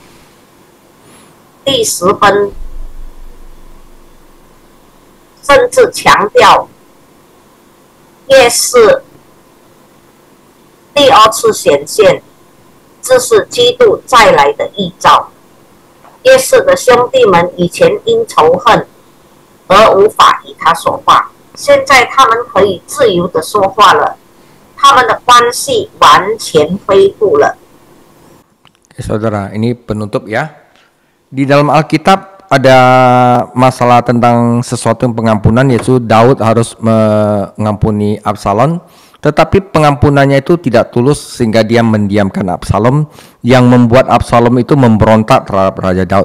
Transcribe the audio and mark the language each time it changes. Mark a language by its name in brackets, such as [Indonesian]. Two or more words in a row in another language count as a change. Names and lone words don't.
[Chinese] 第10分甚至强调耶稣第二次显现这是基督再来的预兆。耶稣的兄弟们以前因仇恨而无法与他说话，现在他们可以自由的说话了，他们的关系完全恢复了。 [Indonesian] Saudara, ini penutup ya. Di dalam Alkitab ada masalah tentang sesuatu yang pengampunan, yaitu Daud harus mengampuni Absalom, tetapi pengampunannya itu tidak tulus sehingga dia mendiamkan Absalom, yang membuat Absalom itu memberontak terhadap Raja Daud.